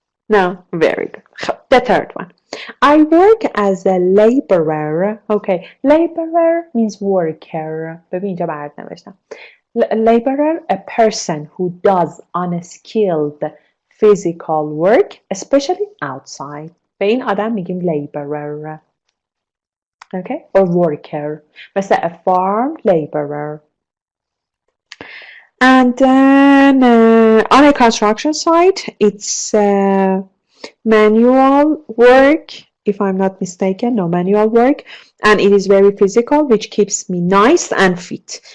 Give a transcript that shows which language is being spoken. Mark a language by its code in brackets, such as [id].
[en] No, very good. The third one. I work as a laborer. Okay, laborer means worker. [fa] ببین اینجا برات نوشتم. [en] Laborer, a person who does unskilled physical work, especially outside. [fa] به این آدم میگیم laborer. [en] Okay, or worker. مثل a farm laborer. And then on a construction site, it's manual work, if I'm not mistaken, no, manual work, and it is very physical, which keeps me nice and fit.